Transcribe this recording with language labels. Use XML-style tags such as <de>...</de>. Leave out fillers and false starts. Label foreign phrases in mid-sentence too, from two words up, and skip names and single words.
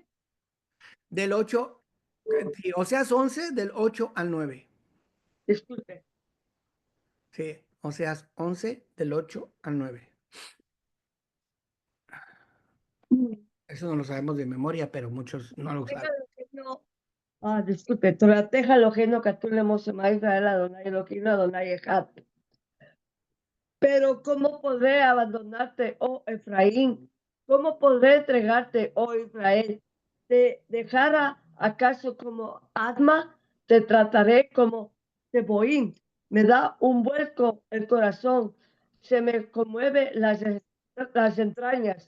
<es>Del 8, sí, Oseas 11, del 8 al 9. disculpe. Sí, Oseas 11, del 8 al 9. Eso no lo sabemos de memoria, pero muchos no lo saben. Disculpe,</es> <he>תורתך אלוהינו כתובלאמור שמע ישראל אדוני אלוהינו אדוני אחד.</he> <es>Pero ¿cómo podré abandonarte, oh Efraín? ¿Cómo podré entregarte, oh Israel? ¿Te dejara acaso como Adma? Te trataré como Seboín. Me da un vuelco el corazón, se me conmueve las entrañas.</es>